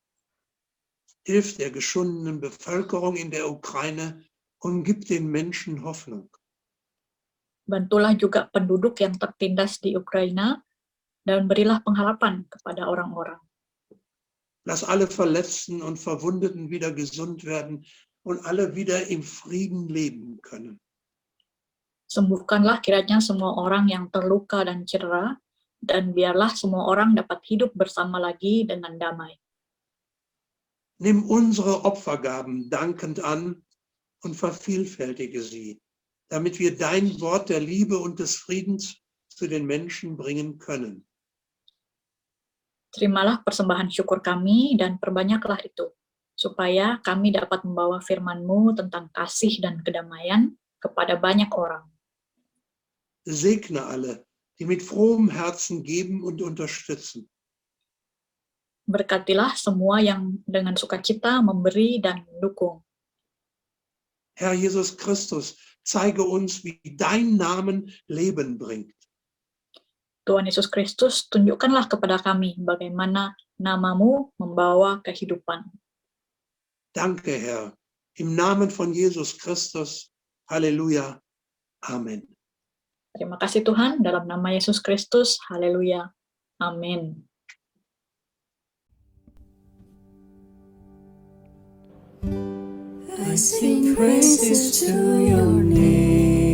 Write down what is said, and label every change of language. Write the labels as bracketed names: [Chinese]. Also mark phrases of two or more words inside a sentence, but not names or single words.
[German] Hilf der geschundenen Bevölkerung in der Ukraine und gib den Menschen Hoffnung. [Indonesian] Bantulah juga penduduk yang tertindas di Ukraina dan berilah pengharapan kepada orang-orang. [German] Lass alle Verletzten und Verwundeten wieder gesund werden und alle wieder im Frieden leben können. [Indonesian] Sembuhkanlah kiranya semua orang yang terluka dan cedera, dan biarlah semua orang dapat hidup bersama lagi dengan damai. [German] Nimm unsere Opfergaben dankend an und vervielfältige sie, damit wir dein Wort der Liebe und des Friedens zu den Menschen bringen können. [Indonesian] Terimalah persembahan syukur kami dan perbanyaklah itu, supaya kami dapat membawa firman-Mu tentang kasih dan kedamaian kepada banyak orang. [German] Segne alle, die mit frohem Herzen geben und unterstützen. [Indonesian] Berkatilah semua yang dengan sukacita memberi dan mendukung. [German] Herr Jesus Christus, zeige uns, wie dein Namen Leben bringt. [Indonesian] Tuhan Yesus Kristus, tunjukkanlah kepada kami bagaimana nama-Mu membawa kehidupan. [German] Danke, Herr. Im Namen von Jesus Christus. Halleluja. Amen. [Indonesian] Terima kasih Tuhan, dalam nama Yesus Kristus. Haleluya. Amin. [English] I sing praises to your name.